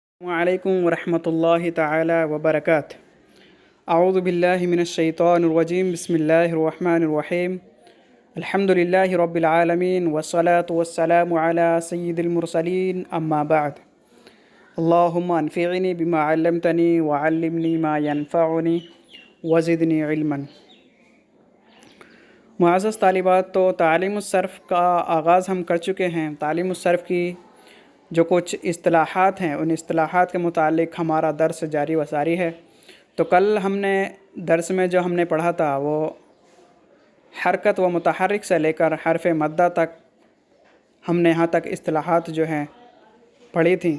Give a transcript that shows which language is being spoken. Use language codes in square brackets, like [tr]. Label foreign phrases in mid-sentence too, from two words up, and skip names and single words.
[ar] وعليكم ورحمة الله تعالى وبركاته. أعوذ بالله من الشيطان الرجيم. بسم الله الرحمن الرحيم. الحمد لله رب العالمين والصلاة والسلام على سيد المرسلين، أما بعد. اللهم انفعني بما علمتني وعلمني ما ينفعني وزدني علما. [ur] معزز طالبات، تو تعلیم الصرف کا آغاز ہم کر چکے ہیں. تعلیم الصرف کی جو کچھ اصطلاحات ہیں، ان اصطلاحات کے متعلق ہمارا درس جاری و ساری ہے. تو کل ہم نے درس میں جو ہم نے پڑھا تھا وہ حرکت و متحرک سے لے کر حرف مدہ تک ہم نے یہاں تک اصطلاحات جو ہیں پڑھی تھی.